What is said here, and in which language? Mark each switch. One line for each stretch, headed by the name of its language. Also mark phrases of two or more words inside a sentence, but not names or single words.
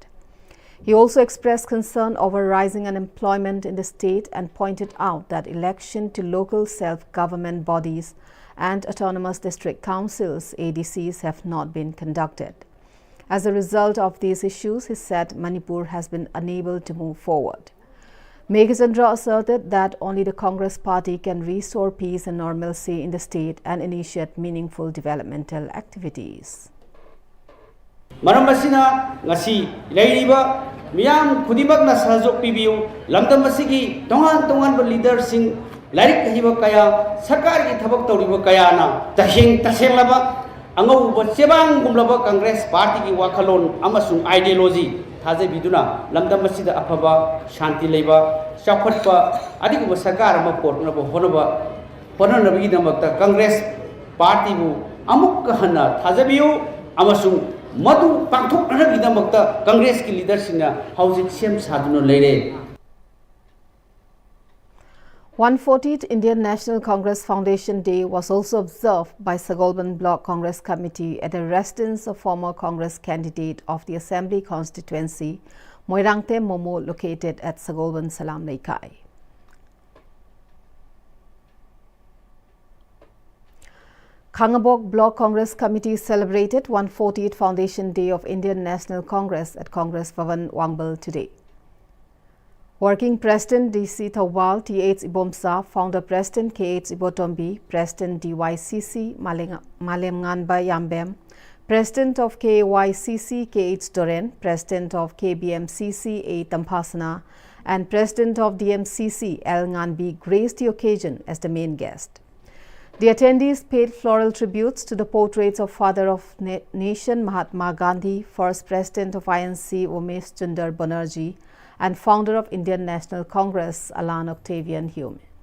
English: He also expressed concern over rising unemployment in the state and pointed out that election to local self-government bodies and autonomous district councils (ADCs) have not been conducted. As a result of these issues, he said Manipur has been unable to move forward. Meghachandra asserted that only the Congress party can restore peace and normalcy in the state and initiate meaningful developmental activities.
Manipuri: Maramasina ngasi leiriba miyam kudimak na sahajok pibiu lamdam masigi tongan leaders sing lairik hiba kaya sarkar ki thabak tawriba kaya na taseng laba angau ba sebang gumlaba
English: Congress party
Manipuri: ki wakhalon amasung ideology Taze biduna lamdam masida afaba shanti leiba chakhatpa adiguba sarkar ama portnaba honaba ꯍꯣꯠꯅꯅꯕꯒꯤꯗꯃꯛꯇ ꯀꯪꯒ꯭ꯔꯦꯁ ꯄꯥꯔꯇꯤꯕꯨ ꯑꯃꯨꯛꯀ ꯍꯟꯅ ꯊꯥꯖꯕꯤꯌꯨ ꯑꯃꯁꯨꯡ ꯃꯗꯨ ꯄꯥꯡꯊꯣꯛꯅꯕꯒꯤꯗꯃꯛꯇ ꯀꯪꯒ꯭ꯔꯦꯁꯀꯤ ꯂꯤꯗꯔꯁꯤꯡꯅ ꯍꯧꯖꯤꯛ ꯁꯦꯝ ꯁꯥꯗꯨꯅ ꯂꯩꯔꯦ.
English: 140th Indian National Congress Foundation Day was also observed by Sagolban Block Congress Committee at the residence of former Congress candidate of the Assembly constituency, Moirangte Momo, located at Sagolban Salam Laikai. Khangabok Block Congress Committee celebrated 140th Foundation Day of Indian National Congress at Congress Bhavan, Wangbal today. Working President DC Thawal T.H. Ibomsa, Founder President K.H. Ibotombi, President DYCC Malem Nganba Yambem, President of KYCC K.H. Doren, President of KBMCC A. Tampasana, and President of DMCC L. Nganbi graced the occasion as the main guest. The attendees paid floral tributes to the portraits of Father of Nation Mahatma Gandhi, First President of INC Umesh Chandar Banerjee, and founder of Indian National Congress, Alan Octavian Hume.